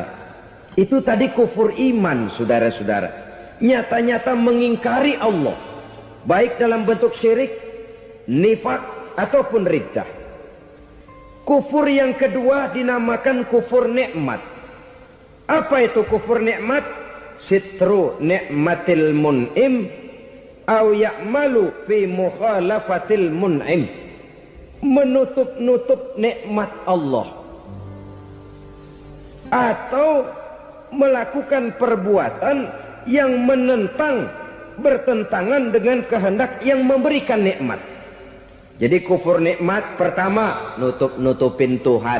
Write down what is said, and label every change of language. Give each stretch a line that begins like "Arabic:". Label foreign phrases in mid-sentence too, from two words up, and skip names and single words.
Indonesian: Itu tadi kufur iman, saudara-saudara. Nyata-nyata mengingkari Allah, baik dalam bentuk syirik, nifak, ataupun riddah. Kufur yang kedua dinamakan kufur nikmat. Apa itu kufur nikmat?
Arabic: ستر نعمة المنعم أو يعمل في مخالفة المنعم.
Indonesian: Menutup-nutup nikmat Allah, atau melakukan perbuatan yang bertentangan dengan kehendak yang memberikan nikmat. Jadi kufur nikmat pertama, nutup-nutupin Tuhan.